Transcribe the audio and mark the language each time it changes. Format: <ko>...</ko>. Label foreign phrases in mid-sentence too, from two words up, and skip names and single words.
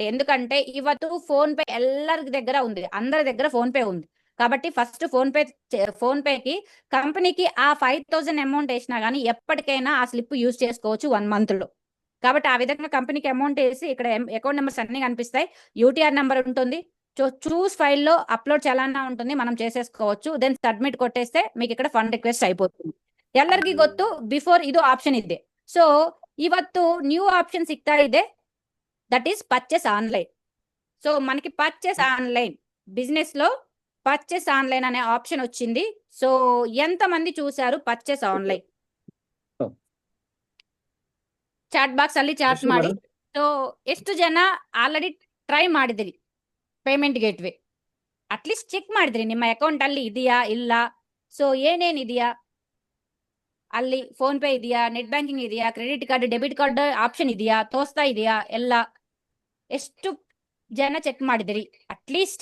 <te>ఎందుకంటే ಇವತ್ತು ఫోన్ పే ಎಲ್ಲరి దగ్గర ఉంది, అందరి దగ్గర ఫోన్ పే ఉంది కాబట్టి ఫస్ట్ ఫోన్ పేకి కంపెనీకి ఆ 5,000 అమౌంట్ వేసినా కానీ ఎప్పటికైనా ఆ</te> <en>slip use</en> <te>చేసుకోవచ్చు 1 month లో. కాబట్టి ఆ విధంగా కంపెనీకి అమౌంట్ వేసి ఇక్కడ</te> <en>account numbers</en> <te>అన్ని కనిపిస్తాయి, UTR నెంబర్ ఉంటుంది, చూస్ ఫైల్లో అప్లోడ్ చేయాలన్నా ఉంటుంది, మనం చేసేసుకోవచ్చు. దెన్ సబ్మిట్ కొట్టేస్తే మీకు ఇక్కడ</te> <en>fund request</en> <te>అయిపోతుంది.</te> <kn>ಎಲ್ಲರಿಗೂ ಗೊತ್ತು ಬಿಫೋರ್ ಇದು ಆಪ್ಷನ್ ಇದೆ. ಸೊ ಇವತ್ತು</kn> <en>new option</en> <kn>ಸಿಗ್ತಾ ಇದೆ,</kn> <en>that is purchase online.</en> <te>సో మనకి</te> <en>purchase online business</en> <te>లో</te> <en>purchase online</en> <te>అనే ఆప్షన్ వచ్చింది. సో ఎంతమంది చూసారు</te> <en>purchase online? chat box</en> <kn>ಅಲ್ಲಿ ಚಾಟ್ ಮಾಡಿ. ಸೊ ಎಷ್ಟು ಜನ ಆಲ್ರೆಡಿ ಟ್ರೈ ಮಾಡಿದಿರಿ</kn> <en>payment gateway?</en> <kn>ಅಟ್ಲೀಸ್ಟ್ ಚೆಕ್ ಮಾಡಿದ್ರಿ ನಿಮ್ಮ ಅಕೌಂಟ್ ಅಲ್ಲಿ ಇದೆಯಾ ಇಲ್ಲ, ಸೊ ಏನೇನಿದೆಯಾ ಅಲ್ಲಿ, ಫೋನ್ ಪೇ ಇದೆಯಾ,</kn> <en>net banking</en> <kn>ಇದೆಯಾ,</kn> <en>credit card debit card option</en> <kn>ಇದೆಯಾ, ತೋರಿಸ್ತಾ ಇದೆಯಾ ಎಲ್ಲ, ಎಷ್ಟು ಜನ ಚೆಕ್ ಮಾಡಿದಿರಿ ಅಟ್ಲೀಸ್ಟ್.</kn>